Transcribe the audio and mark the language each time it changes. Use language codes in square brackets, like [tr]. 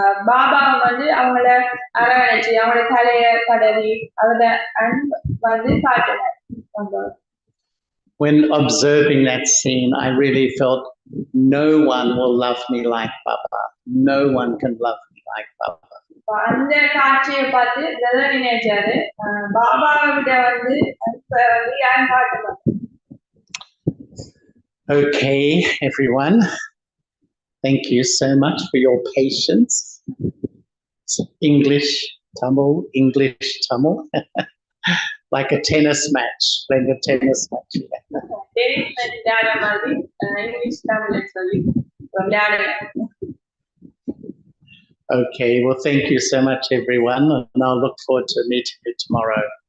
[ta] பாபா வந்து அவங்கள அரவணைச்சு அவங்களோட தலைய தடவி அவரோட அன்பு வந்து காட்டினார். [en] When observing that scene, I really felt no one will love me like Baba. No one can love me like Baba. [ta] அந்த காட்சியை பார்த்து பிரதர் நினைச்சாரு, பாபாவை விட வந்து யாரும் காட்ட மாட்டாங்க. [en] Okay, everyone. Thank you so much for your patience. English, Tamil, English, Tamil. Like a tennis match, playing a tennis match. [ta] Tennis match விளையாட மாதிரி இங்கிலீஷ் தமிழ் சொல்லி விளையாடுங்க. [en] Okay, well, thank you so much, everyone, and I'll look forward to meeting you tomorrow.